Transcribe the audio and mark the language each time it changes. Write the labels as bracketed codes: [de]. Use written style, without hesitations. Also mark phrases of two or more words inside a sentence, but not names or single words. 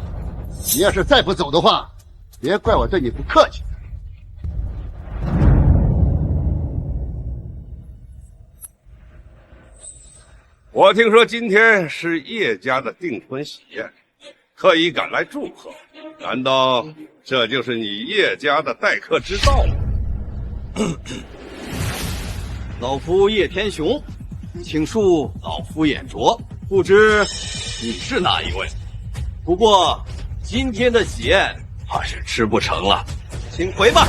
[zh] 你要是再不走的話，別怪我對你不客氣。我聽說今天是葉家的訂婚喜宴，特意趕來祝賀。難道這就是你葉家的待客之道嗎？老夫葉天雄，請恕老夫眼拙，不知你是哪一位？不過今天的喜宴怕是吃不成了，請回吧。